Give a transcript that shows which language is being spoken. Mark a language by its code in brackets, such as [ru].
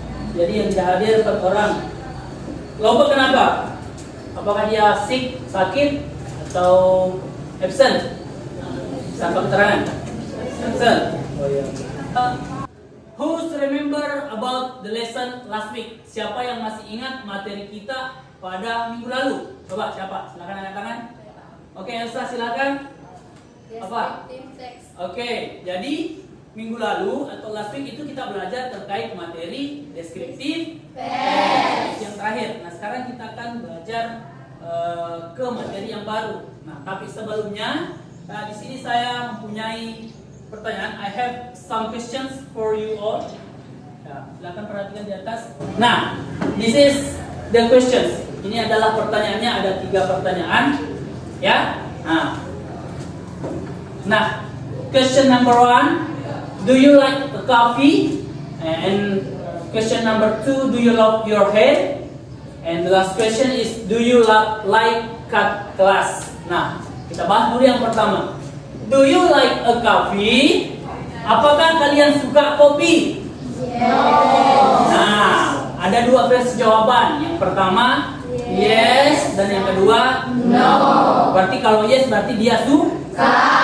[id] Jadi yang tidak hadir 4 orang. Laupe kenapa? Apakah dia sakit, atau absent? Tanpa keterangan. Absent. Oh iya. [en] Who's remember about the lesson last week? [id] Siapa yang masih ingat materi kita pada minggu lalu? Coba siapa? Silakan angkat tangan. Oke, Elsa silakan. Apa? Oke, jadi minggu lalu atau [en] last week [id] itu kita belajar terkait materi deskriptif yang terakhir. Nah, sekarang kita akan belajar ke materi yang baru. Nah, tapi sebelumnya, di sini saya mempunyai pertanyaan. [en] I have some questions for you all. [id] Ya, silakan perhatikan di atas. [en] Nah, this is the questions. [id] Ini adalah pertanyaannya, ada 3 pertanyaan, ya. [en] Nah, question number 1, do you like a coffee? And question number 2, do you love your hair? And the last question is, do you like cut class? [id] Nah, kita bahas dulu yang pertama. [en] Do you like a coffee? [id] Apakah kalian suka kopi? [en] Yes. [id] Nah, ada 2 versi jawaban. Yang pertama, yes, dan yang kedua, [en] No. [id] Berarti kalau yes berarti dia suka.